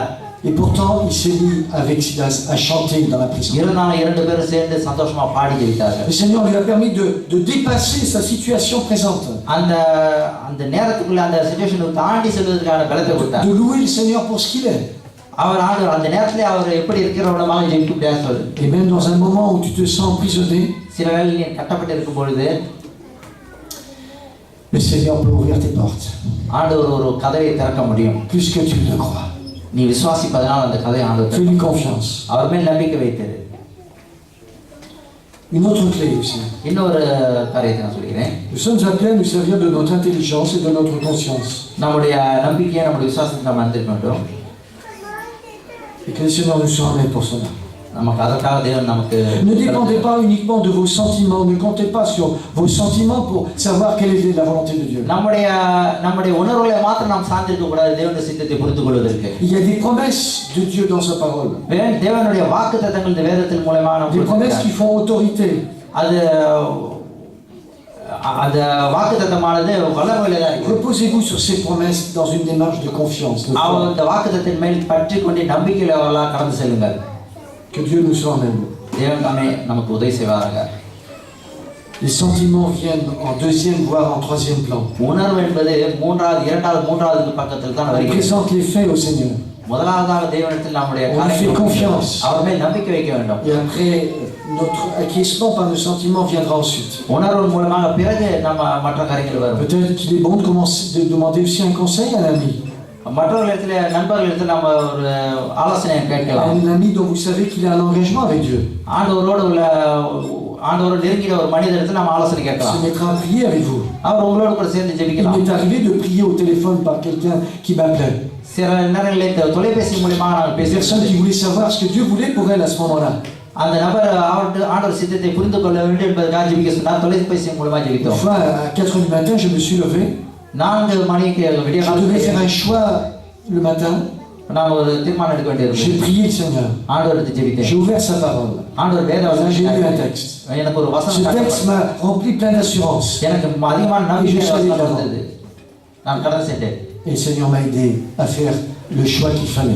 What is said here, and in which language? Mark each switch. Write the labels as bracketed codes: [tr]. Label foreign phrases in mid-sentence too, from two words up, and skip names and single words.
[fr] Et pourtant, il s'est mis avec Silas à chanter dans la prison. [ta] இருந்தாலும் இரண்டு பேரும் சேர்ந்து சந்தோஷமா பாடி ஜெபித்தார்கள். [fr] Le Seigneur lui a permis de dépasser sa situation présente. [ta] அந்த நேரத்துக்குள்ள அந்த சிச்சுவேஷனை தாண்டி செல்வதற்கான பலத்தை கொடுத்தார். [fr] De louer le Seigneur pour ce qu'il est. [ta] அவர் ஆண்டவர் அந்த நேரத்திலே அவர் எப்படி இருக்கிறவனமாக ஜெபிக்க முடியாது சொல்லு. [fr] Et même dans un moment où tu te sens emprisonné, [ta] சில வேளையில் நீ கட்டப்பட்டு இருக்கும் பொழுது [fr] le Seigneur peut ouvrir tes portes. [ta] ஆண்டவர் ஒரு கதவை திறக்க முடியும். [fr] Puisque tu le crois. [ta] நீ விசுவாசிப்பதனால் அந்த கதவை ஆண்டவர் [fr] Fais-lui confiance. [ta] அவர் மேல் நம்பிக்கை வைத்தது. [fr] Une autre clé aussi. [ta] இன்னொரு காரியத்தை நான் சொல்கிறேன். [fr] Nous sommes appelés à nous servir de notre intelligence et de notre conscience. [ta] நம்முடைய நம்பிக்கையை நம்முடைய விசுவாசத்தை நாம் அறிந்திருக்க வேண்டும். [fr] Et que le Seigneur nous soit en aide pour cela. [ta] நமக்கு அதற்காக தேவன் நமக்கு [fr] Ne dépendez pas uniquement de vos sentiments, ne comptez pas sur vos sentiments pour savoir quelle est la volonté de Dieu. [ta] நம்முடைய உணர்வுகளை மாத்திரம் நாம் சார்ந்திருக்க கூடாது தேவனுடைய சித்தத்தை புரிந்து கொள்வதற்கு. [fr] Il y a des promesses de Dieu dans sa parole. [ta] தேவனுடைய வாக்குத்தத்தங்கள் இந்த வேதத்தின் மூலமா [fr] Des promesses qui font autorité. [ta] அந்த வாக்குத்தத்தமானது வல்லமையுள்ளதா இருக்கு. [fr] Reposez-vous sur ces promesses dans une démarche de confiance. [ta] அந்த வாக்குத்தத்தின் மேல் பற்றி கொண்டு நம்பிக்கையோட கடந்து செல்லுங்கள். [fr] Que Dieu nous soit en aide. [ta] தேவன் தாமே நமக்கு உதவி செய்வாராக. [fr] Les sentiments viennent en deuxième voire en troisième plan. [ta] உணர்வு என்பது மூன்றாவது பக்கத்தில் தான் [fr] On [ta] வருகிறது. [fr] présente les faits au Seigneur. [ta] முதலாவதாக தேவனிடத்தில் நம்முடைய அவர் மேல் நம்பிக்கை வைக்க வேண்டும். [fr] Et après notre acquiescement par nos sentiments viendra ensuite. [ta] உணர்வு மூலமாக பிறகு நம்ம மற்ற காரியங்கள் வரும். [fr] Peut-être qu'il est bon de commencer de demander aussi un conseil à un ami. [ta] மற்றவர்களிடத்துல நண்பர்களிடத்துல நம்ம ஒரு ஆலோசனை கேட்கலாம். [fr] Un ami dont vous savez qu'il a un engagement avec Dieu. [ta] ஆண்டவரோடு நெருங்கின ஒரு மனிதரிடத்துல நம்ம ஆலோசனை கேட்கலாம். [fr] Se mettra à prier avec vous. [ta] அவர் உங்களோட கூட சேர்ந்து [fr] Il [ta] ஜெபிக்கலாம். [fr] m'est arrivé de prier au téléphone par quelqu'un qui m'appelait. [ta] சில நேரங்களில் தொலைபேசி மூலமாக நாங்கள் [fr] Des personnes qui voulaient savoir ce que Dieu voulait pour elle à ce moment-là. [ta] அந்த நபர் ஆண்டவர் சித்தத்தை புரிந்து கொள்ள வேண்டும் என்பதற்காக ஜெபிக்க சொன்னார். தொலைபேசி மூலமாக [fr] Une [ta] ஜெபித்தோம். [fr] fois à 4 h du matin, je me suis levé. [ta] 4 மணிக்கு விடிய [fr] Je devais faire un choix le matin. [ta] நான் ஒரு தீர்மானம் எடுக்க வேண்டியது. [fr] J'ai prié le Seigneur. [ta] ஆண்டவருக்கு ஜெபித்தேன். [fr] J'ai ouvert sa parole. [ta] ஆண்டவர் வேத [fr] J'ai lu un [ta] வசனம் [fr] texte. [ta] எனக்கு ஒரு [fr] Ce [ta] வசனம் [fr] texte m'a rempli plein d'assurance. [ta] எனக்கு அதிகமான நம்பிக்கை வந்தது. நான் கடந்து சென்றேன். [fr] Et le Seigneur m'a aidé à faire le choix qu'il fallait.